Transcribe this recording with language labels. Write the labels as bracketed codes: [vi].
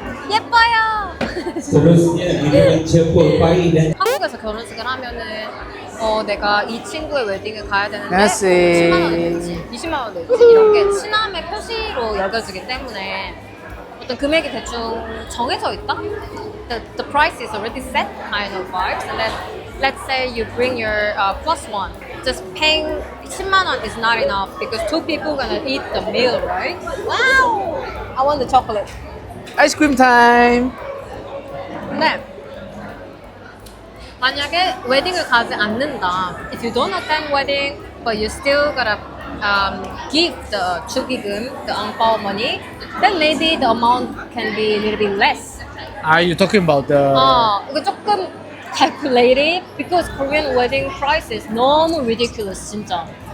[ko] 예뻐요. [ms] Seterusnya giliran cepul pai dan [ko] 한국에서 결혼식을 하면은 내가 이 친구의 웨딩을 가야 되는데 야세. 10만 원 내지 20만 원 내지 이런 게 친함의 표시로 여겨지기 때문에 어떤 금액이 대충 정해져 있다? [en] The price is already set kind of vibes and then let's say you bring your plus one just paying 10만 원 is not enough because two people gonna eat the meal, right? Wow! I want the chocolate. Ice cream time. [ko] 근데 만약에 웨딩을 가지 않는다. [en] If you don't attend wedding, but you still gotta give the 축의금, the angpao money, then maybe the amount can be a little bit less. Are you talking about the? [ko] 이거 조금 [en] calculated because Korean wedding prices 너무 ridiculous 진짜.